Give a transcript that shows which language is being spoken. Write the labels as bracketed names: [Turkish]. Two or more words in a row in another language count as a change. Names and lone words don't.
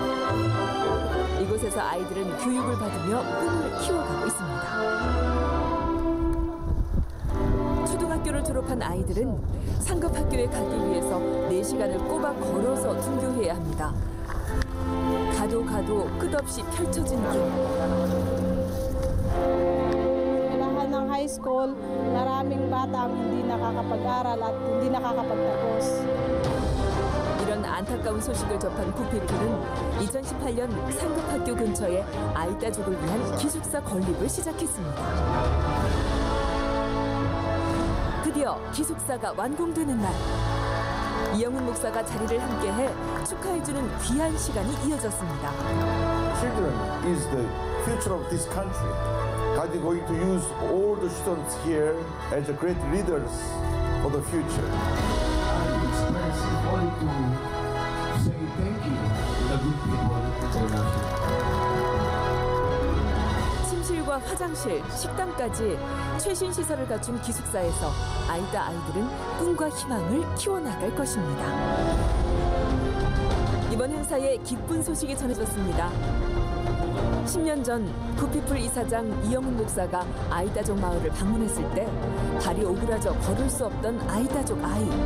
[Korean] 이곳에서 아이들은 교육을 받으며 꿈을 키워가고 있습니다. 초등학교를 졸업한 아이들은 상급 학교에 가기 위해서 4시간을 꼬박 걸어서 등교해야 합니다. 가도 끝없이 펼쳐진 길. [Filipino] Lahat ng [English] high school, [Filipino] maraming bata ang hindi nakakapag-aral at hindi nakakapagtapos. [Korean] 이런 안타까운 소식을 접한 구피풀은 2018년 상급 학교 근처에 아이따족을 위한 기숙사 건립을 시작했습니다. 드디어 기숙사가 완공되는 날, 이영훈 목사가 자리를 함께해 축하해주는 귀한 시간이 이어졌습니다. [English] Children is the future of this country. God is going to use all the students here as great leaders for the future. It's nice only to say thank you to the good people in China. [Korean] 침실과 화장실, 식당까지 최신 시설을 갖춘 기숙사에서 아이다 아이들은 꿈과 희망을 키워나갈 것입니다. 이번 행사에 기쁜 소식이 전해졌습니다. 10년 전 구피플 이사장 이영훈 목사가 아이다족 마을을 방문했을 때 발이 오그라져 걸을 수 없던 아이다족 아이.